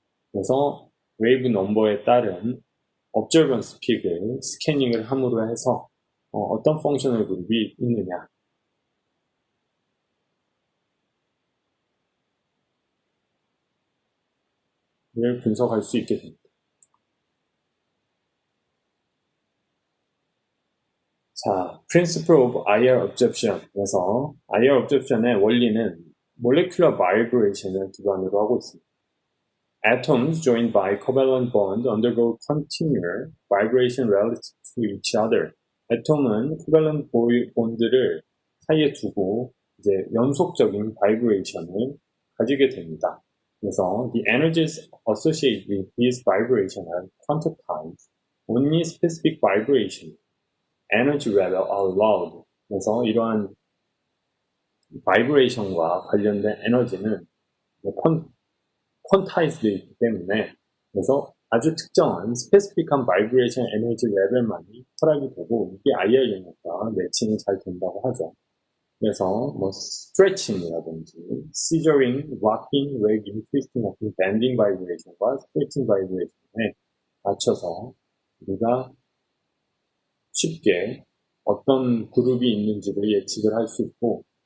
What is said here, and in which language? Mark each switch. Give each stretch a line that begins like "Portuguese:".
Korean: 그래서 웨이브 넘버에 따른 observance 픽을 스캐닝을 함으로 해서 어떤 펑셔널 그룹이 있느냐를 분석할 수 있게 됩니다. 자,
English: Principle of IR Absorption.
Korean: 그래서 IR Absorption의 원리는 Molecular Vibration을 기반으로 하고 있습니다.
English: Atoms joined by covalent bond undergo continual vibration relative to each other.
Korean: 애톰은 covalent bond를 사이에 두고 이제 연속적인 바이브레이션을 가지게 됩니다. 그래서
English: the energies associated with these vibration are quantized. Only specific vibration, energy level are allowed.
Korean: 그래서 이러한 바이브레이션과 관련된 에너지는 퀀타이즈되어 있기 때문에, 그래서 아주 특정한 스페시픽한 바이브레이션 에너지 레벨만이 허락이 되고, 이게 IR 영역과 매칭이 잘 된다고 하죠. 그래서 스트레칭이라든지 시저링, 락킹, 웨깅, 트위스팅 같은 밴딩 바이브레이션과 스트레칭 바이브레이션에 맞춰서 우리가 쉽게 어떤 그룹이 있는지를 예측을 할 수 있고,